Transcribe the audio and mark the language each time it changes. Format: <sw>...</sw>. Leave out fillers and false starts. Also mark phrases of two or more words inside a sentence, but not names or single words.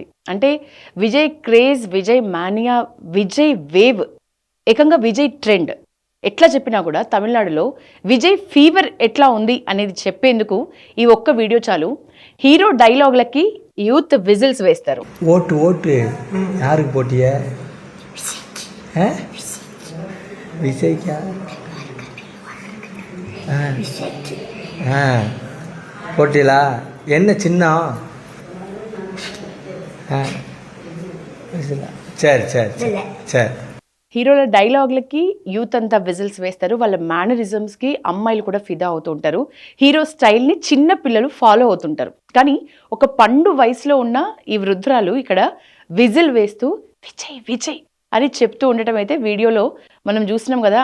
<te>అంటే విజయ్ క్రేజ్, విజయ్ మానియా, విజయ్ వేవ్, ఏకంగా విజయ్ ట్రెండ్ ఎట్లా చెప్పినా కూడా తమిళనాడులో విజయ్ ఫీవర్ ఎట్లా ఉంది అనేది చెప్పేందుకు ఈ ఒక్క వీడియో చాలు.</te> <en>hero dialogues youth whistles</en> <te>వేస్తారు.</te> <ta>ஓட்டு ஓட்டு యాருக்கு போட்டிய விஜய்க்கா போட்டிலா என்ன சின்னம் சரி சரி சரி.</ta> <en>heroes dialogues</en> <te>యూత్ అంతా విజిల్స్ వేస్తారు. వాళ్ళ మేనరిజమ్స్కి అమ్మాయిలు కూడా ఫిదా అవుతూ ఉంటారు.</te> <en>hero style</en> <te>చిన్న పిల్లలు ఫాలో అవుతుంటారు. కానీ ఒక పండు వయసులో ఉన్న ఈ వృద్ధురాలు ఇక్కడ విజిల్ వేస్తూ విజయ్ విజయ్ అని చెప్తూ ఉండటం అయితే వీడియోలో మనం చూసినాం కదా.</te>